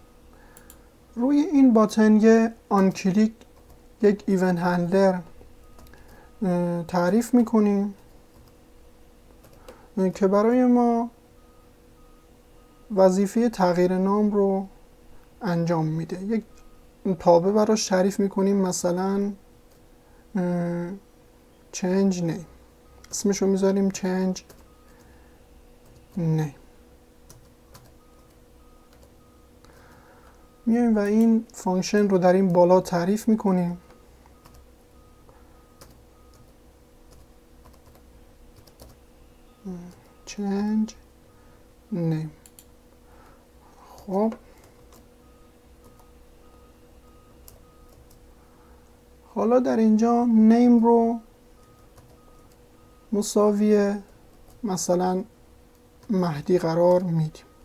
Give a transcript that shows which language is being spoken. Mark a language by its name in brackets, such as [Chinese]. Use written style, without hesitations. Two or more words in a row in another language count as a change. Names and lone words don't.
[Persian] روی این باتن یه [English] on click [Persian] یک [English] event handler [Persian] تعریف میکنیم که برای ما وظیفه تغییر نام رو انجام میده. یک تابع براش تعریف میکنیم، مثلا change name، اسمشو میذاریم change name. میایم و این فانکشن رو در این بالا تعریف میکنیم. change name. خب حالا در اینجا نیم رو مساوی مثلا مهدی قرار میدیم.